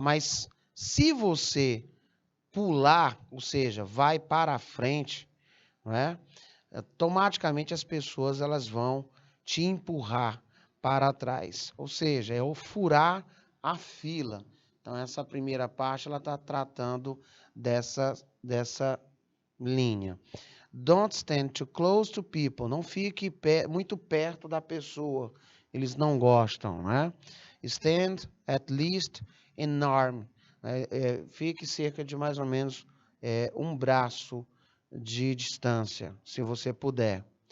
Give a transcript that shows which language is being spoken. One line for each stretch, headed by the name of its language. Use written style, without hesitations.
Portuguese: Mas se você pular, ou seja, vai para a frente, não é? Automaticamente as pessoas elas vão te empurrar para trás, ou seja, é o furar a fila. Então, essa primeira parte, ela está tratando dessa linha.
English: Don't stand too close to people.
Portuguese: Não fique muito perto da pessoa. Eles não gostam, né?
English: Stand at least an arm.
Portuguese: Fique cerca de mais ou menos um braço de distância, se você puder.